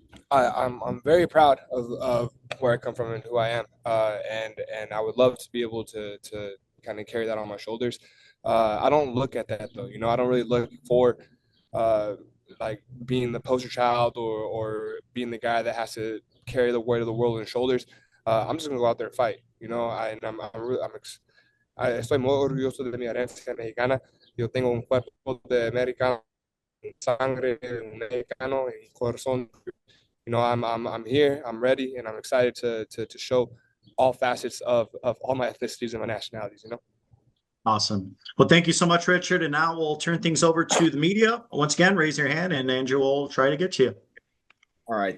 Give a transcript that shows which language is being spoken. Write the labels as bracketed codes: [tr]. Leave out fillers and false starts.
[en] I'm very proud of where I come from and who I am, and I would love to be able to kind of carry that on my shoulders. I don't look at that though. I don't really look for like being the poster child or being the guy that has to carry the weight of the world on his shoulders. I'm just gonna go out there and fight. [es] Estoy muy orgulloso de mi herencia mexicana. Yo tengo un cuerpo de americano, sangre mexicano y corazón. [en] I'm here, I'm ready, and I'm excited to show all facets of all my ethnicities and my nationalities. Awesome. Well, thank you so much, Richard. And now we'll turn things over to the media. Once again, raise your hand and Andrew will try to get to you. All right.